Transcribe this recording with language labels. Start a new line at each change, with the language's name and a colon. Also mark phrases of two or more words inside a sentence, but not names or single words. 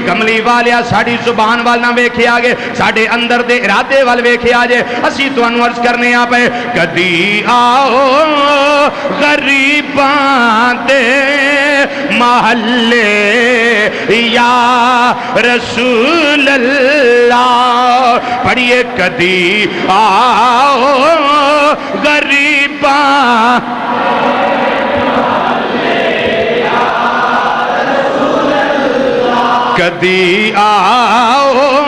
Punjabi: کملی والیا ساڈی زبان وال نہ ویکھے آگے ساڈے اندر دے ارادے وال ویکھے آجے. اسی تانوں عرض کرنے آپ ہے کدی آؤ غریباں دے محلے
Arabic: یا رسول اللہ
Punjabi: پڑھیے کدی آؤ غریباں کدی آؤ